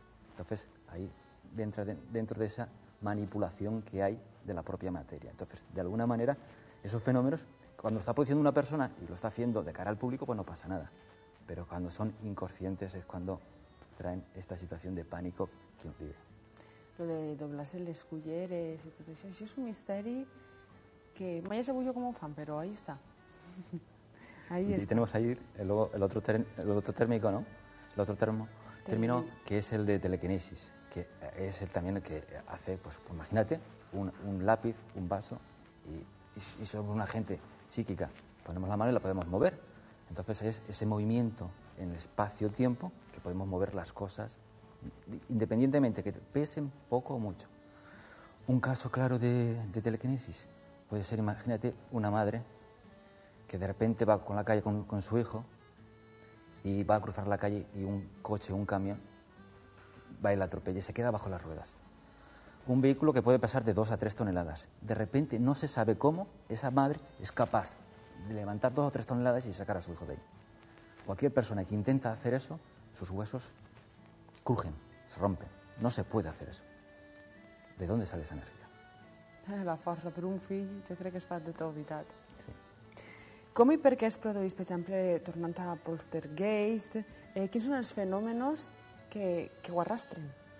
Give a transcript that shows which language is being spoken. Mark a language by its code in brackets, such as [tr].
[es] Entonces, ahí dentro de esa manipulación que hay de la propia materia. Entonces, de alguna manera, esos fenómenos, cuando lo está produciendo una persona y lo está haciendo de cara al público, pues no pasa nada. Pero cuando son inconscientes es cuando traen esta situación de pánico que uno vive. [ca] Lo de doblar-se les culleres i tot això és un misteri que mai he sabut jo com ho fan, però ahí està. [es] Ahí está. Tenemos ahí el otro térmico, ¿no? El otro término que es el de telequinesis, que es también el que hace, pues imagínate, un lápiz, un vaso, y sobre una agente psíquica ponemos la mano y la podemos mover. Entonces es ese movimiento en el espacio-tiempo que podemos mover las cosas independientemente que pesen poco o mucho. Un caso claro de telequinesis puede ser, imagínate, una madre que de repente va con la calle con su hijo y va a cruzar la calle y un coche, un camión, va y la atropella y se queda bajo las ruedas. Un vehículo que puede pesar de 2 a 3 toneladas. De repente, no se sabe cómo, esa madre es capaz de levantar 2 o 3 toneladas y sacar a su hijo de ahí. Cualquier persona que intenta hacer eso, sus huesos crujen, se rompen. No se puede hacer eso. ¿De dónde sale esa energía? [ca] La força per un fill, jo crec que es fa de tot, veritat. Sí. Com i per què es produeix, per exemple, tornant a Poltergeist, quins són els fenòmenos que ho arrastren?